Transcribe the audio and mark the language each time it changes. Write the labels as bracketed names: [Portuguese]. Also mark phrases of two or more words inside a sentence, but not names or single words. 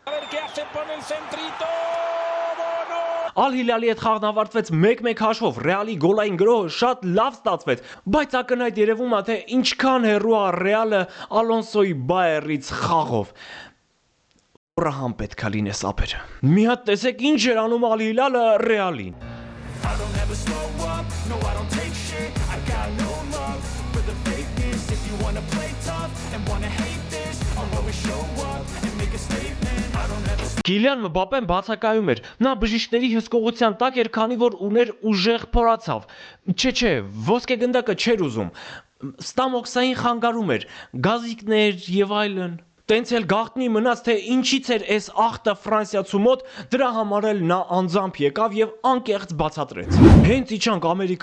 [Armenian] Ալ-Հիլալի հետ խաղն ավարտվեց 1-1 հաշվով, Ռեալի գոլային գրոհը շատ լավ ստացվեց, բայց ակնհայտ երևում է, թե ինչքան հեռու է Ռեալը Ալոնսոյի Բայերից խաղով։ Ռահան պետքա լինես ապեր։ Մի հատ տեսեք ինչ էր անում Ալ-Հիլալը Ռեալին։ [English] I don't ever slow up, no I don't take shit. I got no love for the fakeness. If you wanna play tough and wanna hate this, I'll always show up and make a statement. I don't ever [Armenian] Կիլիան Մբապեն բացակայում էր։ Նա բժիշկների հսկողության տակ էր, քանի որ ուներ ուժեղ փորացավ։ Չէ, ոսկե գնդակը չէր ուզում։ Ստամոքսային խանգարում էր, գազիկներ եւ այլն։ Տենց էլ գաղտնի մնաց, թե ինչից էր այս ախտը ֆրանսիացու մոտ, դրա համար էլ նա անձամբ եկավ եւ անկեղծ բացատրեց։ Հենց իջանք Ամերիկա